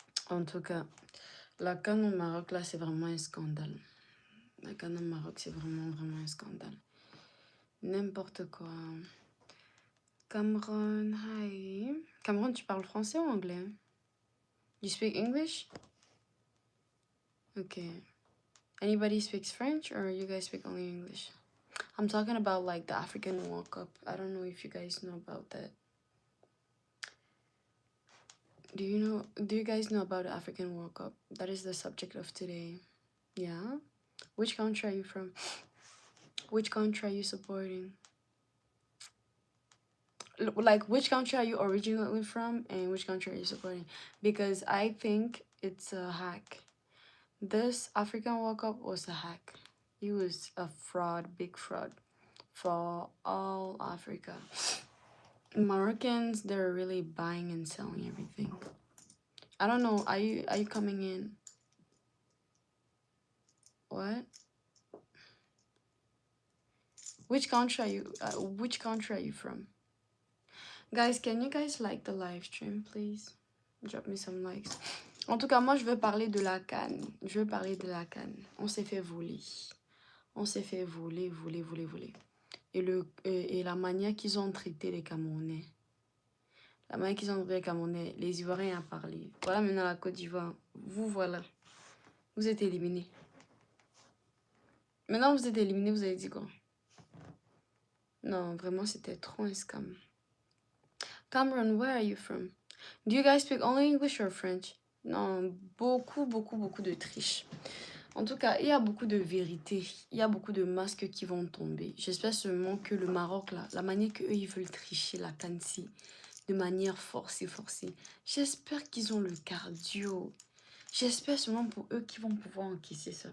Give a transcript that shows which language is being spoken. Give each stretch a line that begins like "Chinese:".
French: En tout cas, la CAN au Maroc, là, c'est vraiment un scandale. La CAN au Maroc, c'est vraiment un scandale. N'importe quoi. Cameron, hi. Cameron, tu parles français ou anglais?
English: You speak English? Okay. Anybody speaks French or you guys speak only English? I'm talking about like the African World Cup. I don't know if you guys know about that. Do you guys know about the African World Cup? That is the subject of today. Yeah? Which country are you from? Which country are you supporting? like, which country are you originally from and which country are you supporting? Because I think it's a hack. This African World Cup was a hack. It was a fraud, big fraud for all Africa. Moroccans, they're really buying and selling everything. I don't know. Are you coming in? What? Which country are you? Which country are you from? Guys, can you guys like the live stream, please? Drop me some likes.
French: En tout cas, moi, je veux parler de la CAN. Je veux parler de la CAN. On s'est fait voler. On s'est fait voler. Et la manière qu'ils ont traité les Camerounais. La manière qu'ils ont traité les Camerounais, les Ivoiriens ont parlé. Voilà maintenant la Côte d'Ivoire. Vous, voilà. Vous êtes éliminés. Maintenant, vous êtes éliminés, vous avez dit quoi? Non, vraiment, c'était trop un scam.
English: Cameron, where are you from? Do you guys speak only English or French?
French: Non, beaucoup de triche. En tout cas, il y a beaucoup de vérité. Il y a beaucoup de masques qui vont tomber. J'espère seulement que le Maroc, là, la manière qu'eux, ils veulent tricher la Cannes-ci, de manière forcée. J'espère qu'ils ont le cardio. J'espère seulement pour eux qu'ils vont pouvoir encaisser ça.